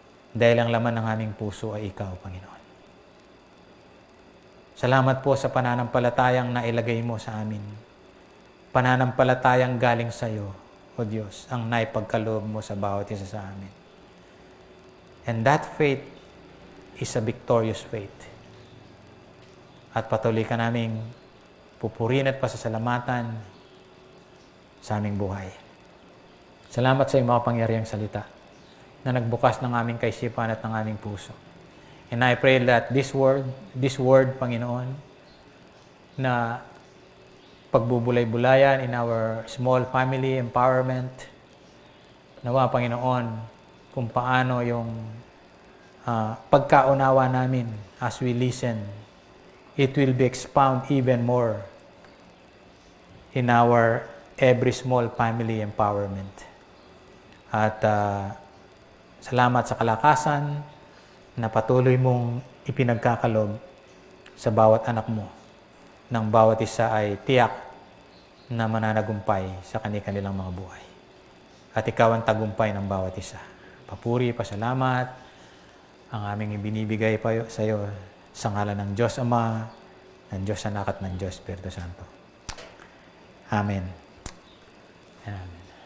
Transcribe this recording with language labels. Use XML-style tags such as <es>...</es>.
<tl>Dahil ang laman ng aming puso ay ikaw, Panginoon. Salamat po sa pananampalatayang nailagay mo sa amin. Pananampalatayang galing sa iyo, O Diyos, ang naipagkaloob mo sa bawat isa sa amin.</tl> <en>And that faith is a victorious faith.</en> <tl>At patuloy ka naming pupurihin at pasasalamatan sa aming buhay. Salamat sa iyong makapangyarihang salita na nagbukas ng aming kaisipan at ng aming puso.</tl> <en>And I pray that this word,</en> <tl>Panginoon, na pagbubulay-bulayan</tl> <en>in our small family empowerment.</en> <tl>Nawa, Panginoon, kung paano yung pagkaunawa namin</tl> <en>as we listen, it will be expound even more in our every small family empowerment.</en> <tl>At salamat sa kalakasan na patuloy mong ipinagkakalob sa bawat anak mo, nang bawat isa ay tiyak na mananagumpay sa kanilang mga buhay. At ikaw ang tagumpay ng bawat isa. Papuri, pasalamat, ang aming ibinibigay pa sa iyo sa ngalan ng Diyos Ama, ng Diyos Anak at ng Diyos Espiritu Santo. Amen. Amen.</tl>